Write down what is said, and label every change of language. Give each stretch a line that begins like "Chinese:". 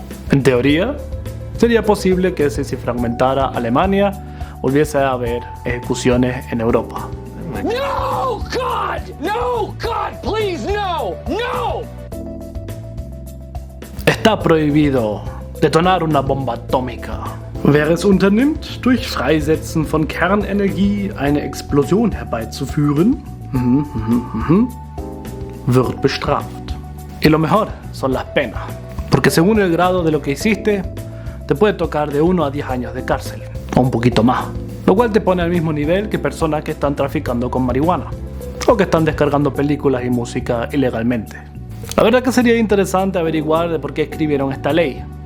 Spanish: En teoría, sería posible que si se fragmentara Alemania, volviese a haber ejecuciones en Europa.
English: No, God! No, God, please, no! No!
Spanish: Está prohibido detonar una bomba atómica.
German: Wer es unternimmt, durch Freisetzen von Kernenergie eine Explosion herbeizuführen, wird bestraft.
Spanish: Y lo mejor son las penas, porque según el grado de lo que hiciste, te puede tocar de 1 a 10 años de cárcel, o un poquito más, lo cual te pone al mismo nivel que personas que están traficando con marihuana, o que están descargando películas y música ilegalmente. La verdad que sería interesante averiguar de por qué escribieron esta ley.